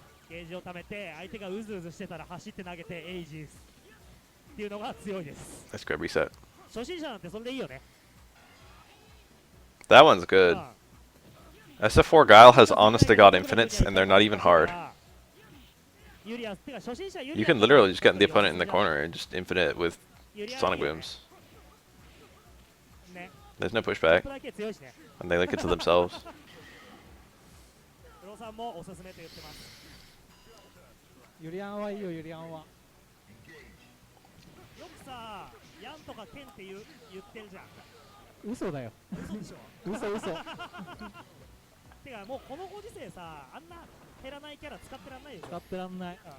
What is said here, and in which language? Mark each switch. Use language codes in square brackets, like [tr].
[ja] ゲージを貯めて相手がうずうずしてたら走って投げてエイジスっていうのが強いです。 [en] Let's grab reset. [ja] 初心者なんてそれでいいよね。 [en] That one's good. SF4 Guile has honest to god infinites and they're not even hard. You can literally just get the opponent in the corner and just infinite with Sonic Booms. There's no pushback. And they link it to themselves. [ja] 黒さんもおすすめと言ってます。ユリアンはいいよ、ユリアンは。よくさ、ヤンとかケンって言ってるじゃん。嘘だよ。嘘でしょ。嘘。てかもうこのご時世さ、あんな減らないキャラ使ってらんないよ。使ってらんない。